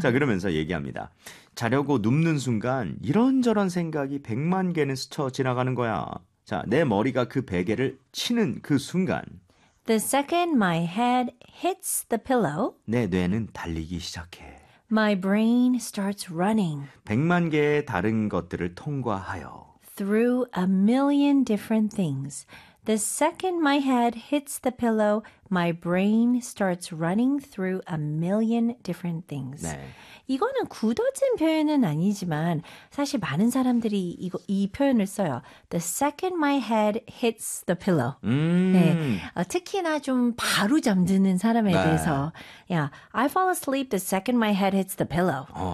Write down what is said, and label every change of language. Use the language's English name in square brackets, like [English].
[Korean] 자, 그러면서 얘기합니다. 자려고 눕는 순간 이런저런 생각이 백만 개는 스쳐 지나가는 거야. 자, 내 머리가 그 베개를 치는 그 순간 [English] The second my head hits the pillow, [Korean] 내 뇌는 달리기 시작해. [English] My brain starts running. [Korean] 백만 개의 다른 것들을 통과하여. [English] Through a million different things. The second my head hits the pillow, my brain starts running through a million different things. [Korean] 네. 이거는 굳어진 표현은 아니지만 사실 많은 사람들이 이 표현을 써요. [English] The second my head hits the pillow. 네. [Korean] 특히나 좀 바로 잠드는 사람에 네. 대해서 [English] yeah, I fall asleep the second my head hits the pillow.